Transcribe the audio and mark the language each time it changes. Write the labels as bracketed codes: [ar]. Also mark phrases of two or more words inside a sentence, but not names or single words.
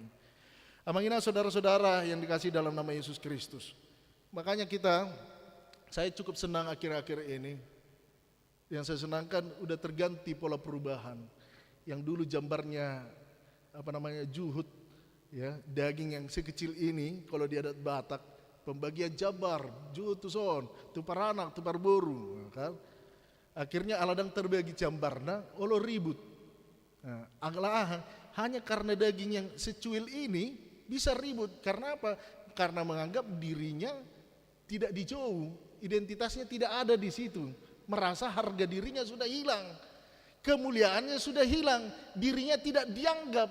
[id] Amangina saudara-saudara yang dikasihi dalam nama Yesus Kristus. Makanya saya cukup senang akhir-akhir ini. Yang saya senangkan udah terganti pola perubahan. Yang dulu jambarnya juhud, ya, daging yang sekecil ini kalau di adat Batak pembagian jabar, [bbc] juhud tuson, tupar anak, tupar boru, [id] kan? Akhirnya aladang terbagi jambarna, olo ribut. Nah, hanya karena daging yang secuil ini bisa ribut. Karena apa? Karena menganggap dirinya tidak dijauh, identitasnya tidak ada di situ, merasa harga dirinya sudah hilang. Kemuliaannya sudah hilang, dirinya tidak dianggap.